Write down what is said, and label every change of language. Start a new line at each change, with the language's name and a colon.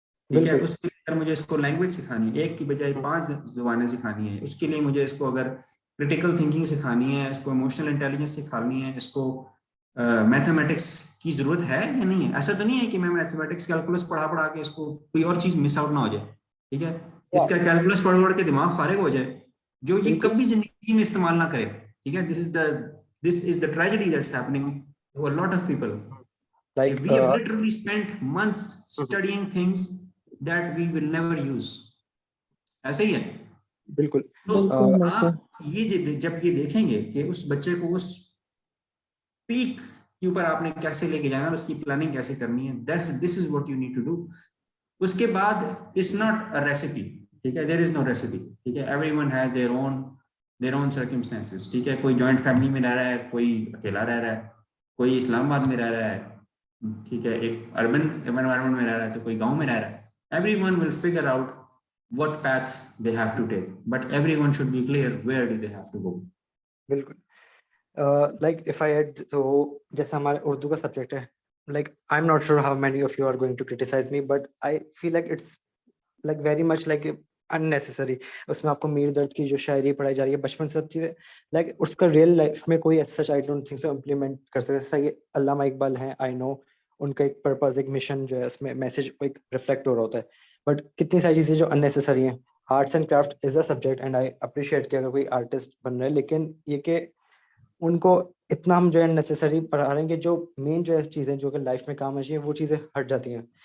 Urdu: ٹھیک ہے, اس کے لیے مجھے اس کو لینگویج سکھانی ہے, 1 کی بجائے 5 زبانیں سکھانی ہے. اس کے لیے مجھے اس کو اگر کریٹیکل تھنکنگ سکھانی ہے, اس کو ایموشنل انٹیلیجنس سکھانی ہے, اس کو میتھمیٹکس کی ضرورت ہے یا نہیں ہے. ایسا تو نہیں ہے کہ میں میتھمیٹکس کیلکولس پڑھا کے اس کو کوئی اور چیز مس آؤٹ نہ ہو جائے. ٹھیک ہے, اس کا کیلکولس پڑھ کے دماغ فارغ ہو جائے, جو یہ کبھی زندگی میں استعمال نہ کرے.
English: ٹھیک ہے, this is the tragedy that's happening to a lot of people. Like we have literally spent months studying things that we will never use.
Urdu: ایسا ہی ہے. بالکل. تو آپ یہ جب یہ دیکھیں گے کہ اس بچے کو اس پیک کے اوپر آپ نے کیسے لے کے جانا, اس کی پلاننگ کیسے کرنی ہے,
English: this is what you need to do.
Urdu: اس کے بعد
English: it's not a recipe. ٹھیک ہے, there is no recipe. ٹھیک ہے, everyone has their own circumstances.
Urdu: ٹھیک ہے, کوئی جوائنٹ فیملی میں رہ رہا ہے, کوئی اکیلا رہ رہا ہے, کوئی اسلام آباد میں رہ رہا ہے. ٹھیک ہے, ایک اربن انوائرمنٹ میں رہ رہا ہے, تو کوئی گاؤں میں رہ رہا ہے.
English: Everyone will figure out what path they have to take, but everyone should be clear where do they have to go.
Urdu: بالکل.
English: like if I add,
Urdu: تو جیسا ہمارا اردو کا سبجیکٹ ہے,
English: like I'm not sure how many of you are going to criticize me, but I feel like it's like very much like unnecessary.
Urdu: اس میں آپ کو میر درد کی جو شاعری پڑھائی جا رہی ہے بچپن سے, سب چیزیں like اس کا ریئل لائف میں کوئی
English: such I don't think so
Urdu: implement کر سکتے. صحیح, علامہ اقبال ہیں, I know ان کا ایک پرپز, ایک مشن جو ہے, اس میں میسج ایک ریفلیکٹ ہو رہا ہوتا ہے. بٹ کتنی ساری چیزیں جو اننیسیسری ہیں.
English: arts and craft is a subject and I appreciate
Urdu: کہ اگر کوئی آرٹسٹ بن رہا ہے, لیکن یہ کہ ان کو اتنا ہم جو ہے نیسیسری پڑھا رہے ہیں کہ جو مین جو ہے چیزیں جو کہ لائف میں کام آ چاہیے وہ چیزیں ہٹ جاتی ہیں.